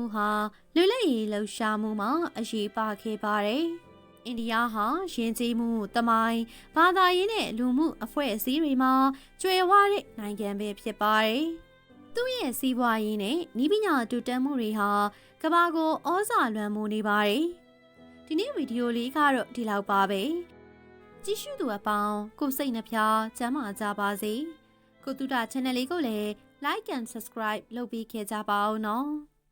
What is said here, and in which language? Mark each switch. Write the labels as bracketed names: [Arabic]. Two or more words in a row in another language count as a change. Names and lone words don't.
[Burmese] ဟာလွတ်လပ်ရေးလှုပ်ရှားမှုမှာအရေးပါခဲ့ပါတယ်။အိန္ဒိယဟာယဉ်ကျေးမှုသမိုင်းဘာသာရေးနဲ့လူမှုအဖွဲ့အစည်းတွေမှာကျွယ်ဝတဲ့နိုင်ငံပဲဖြစ်ပါတယ်။သူ့ရဲ့စီးပွားရေးနဲ့နည်းပညာတိုးတက်မှုတွေဟာကမ္ဘာကိုဩဇာလွှမ်းမိုးနေပါတယ်။ဒီနေ့ဗီဒီယိုလေးကတော့ဒီလောက်ပါပဲ။ကြည့်ရှုသူအပေါင်းကိုစိတ်နှဖျားကျန်းမာကြပါစေကိုတူတာ channel လေးကိုလည်း [English] like and subscribe [Burmese] လုပ်ပေးခဲ့ကြပါဦးနော်။